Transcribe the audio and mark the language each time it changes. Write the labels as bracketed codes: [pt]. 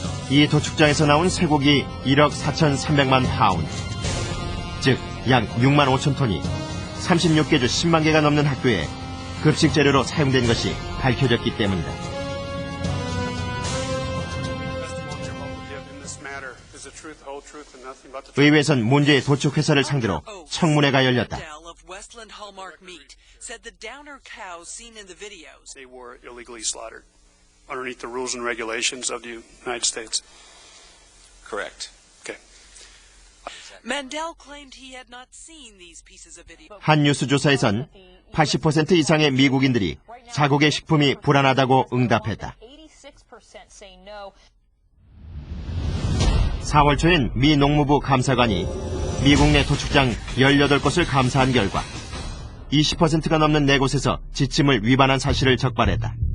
[ko] 이 도축장에서 나온 쇠고기 1억 4,300만 파운드, 즉 약 6만 5천 톤이 36개 주 10만 개가 넘는 학교에 급식 재료로 사용된 것이 밝혀졌기 때문이다. 의회에선 문제의 도축 회사를 상대로 청문회가 열렸다. [en] Westland Hallmark Meat said the Downer cows seen in the videos they were illegally slaughtered underneath the rules and regulations of the United States. Correct. Okay. Mandel claimed he had not seen these pieces of video. [ko] 한 뉴스 조사에선 80% 이상의 미국인들이 자국의 식품이 불안하다고 응답했다. 4월 초엔 미 농무부 감사관이 미국 내 도축장 18곳을 감사한 결과 20%가 넘는 4곳에서 지침을 위반한 사실을 적발했다.